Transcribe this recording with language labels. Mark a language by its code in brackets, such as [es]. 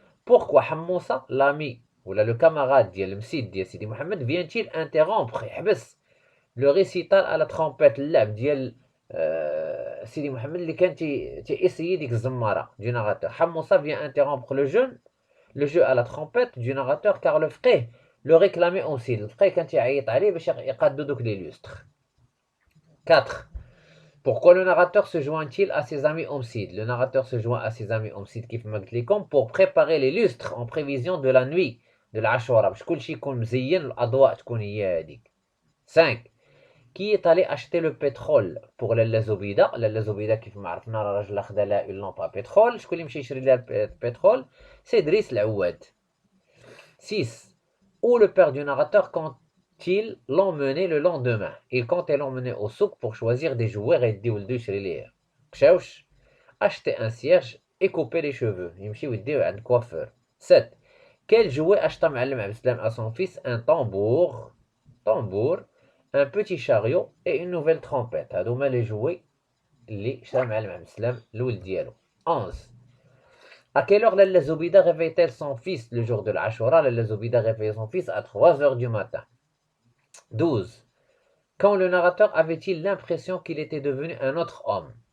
[fr] Pourquoi Hammoussa, l'ami ou le camarade de Msid de Sidi Mohamed, vient-il interrompre le récital à la trompette l'ab ديال Sidi Mohamed [ar] اللي كان [fr] essayé [ar] ديك الزمارة [fr] du narrateur. Hammoussa vient interrompre le jeu à la trompette du narrateur car le frère le réclamait aussi. Le frère [ar] كان تيعيط عليه باش يقادو دوك [fr] les lustres. 4. Pourquoi le narrateur se joint-il à ses amis homicides? Le narrateur se joint à ses amis homicides [ar] كيف ما قلت لكم [fr] pour préparer les lustres en prévision de la nuit de l'Ashura [ar] باش كلشي يكون مزين الأضواء تكون هي هذيك. [fr] 5. Qui est allé acheter le pétrole pour Lalla Zoubida? [ar] Lalla Zoubida كيف ما عرفنا راه راجل خدا لها [fr] une lampe à pétrole. [ar] شكون اللي مشى يشري لها البترول؟ [fr] C'est [ar] Driss العواد. [fr] 6. Où le père du narrateur compte-t-il l'emmener le lendemain? Il comptait l'emmener au souk pour choisir des jouets et [ar] يدي ولدو يشري ليه كشاوش, [fr] acheter un cierge et couper les cheveux. [ar] يمشي ويديه عند coiffeur. [fr] 7. Quel jouet acheta Ma'alem Abdeslam à son fils? Un tambour, un petit chariot et une nouvelle trompette. [ar] هادوما [fr] les jouets [ar] اللي شرا Ma'alem Abdeslam الولد ديالو. [fr] 11. À quelle heure Lalla Zoubida réveille-t-elle son fils le jour de l'Ashura? Lalla Zoubida réveille son fils à 3 heures du matin. 12. Quand le narrateur avait-il l'impression qu'il était devenu un autre homme?